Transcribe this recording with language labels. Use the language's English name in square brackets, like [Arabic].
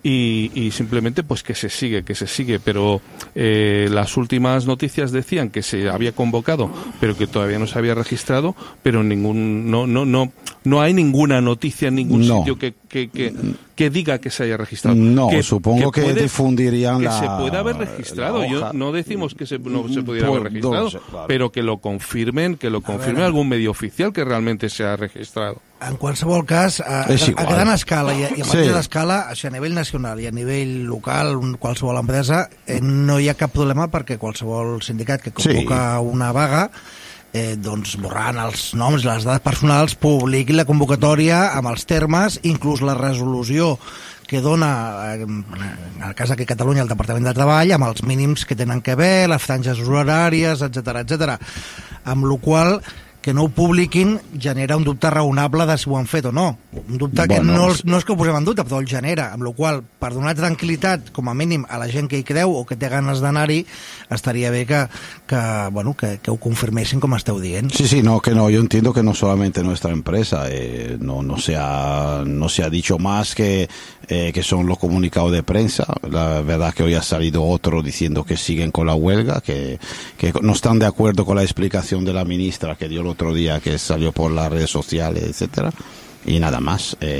[Spanish] Y simplemente, pues que se sigue. Pero las últimas noticias decían que se había convocado, pero que todavía no se había registrado, pero no hay ninguna noticia en ningún sitio que diga que se haya registrado. No, supongo que difundirían que se pueda haber registrado. Yo no decimos que no se pudiera haber registrado, claro. Pero que lo confirme algún medio oficial que realmente se ha registrado. [Catalan] En qualsevol cas, a gran escala i a marge d'escala, a nivell nacional i a nivell local, qualsevol empresa, no hi ha cap problema, perquè qualsevol sindicat que convoca una vaga, borrant els noms i les dades personals, publiqui la convocatòria amb els termes, inclús la resolució que dona, en el cas de Catalunya, el Departament de Treball, amb els mínims que tenen que haver, les franges horàries, etc. Amb la qual que no ho publiquin genera un dubte raonable de si ho han fet o no. Un dubte que bueno, no és que ho posem en dubte, però el genera. Amb la qual cosa, per donar tranquil·litat, com a mínim, a la gent que hi creu o que té ganes d'anar-hi, estaria bé que ho confirmessin, com esteu dient. [Spanish] Sí, sí, no, yo entiendo que no solamente nuestra empresa, no se ha dicho más que son los comunicados de prensa. La verdad que hoy ha salido otro diciendo que siguen con la huelga, que no están de acuerdo con la explicación de la ministra que dio el otro día, que salió por las redes sociales, etcétera, y nada más.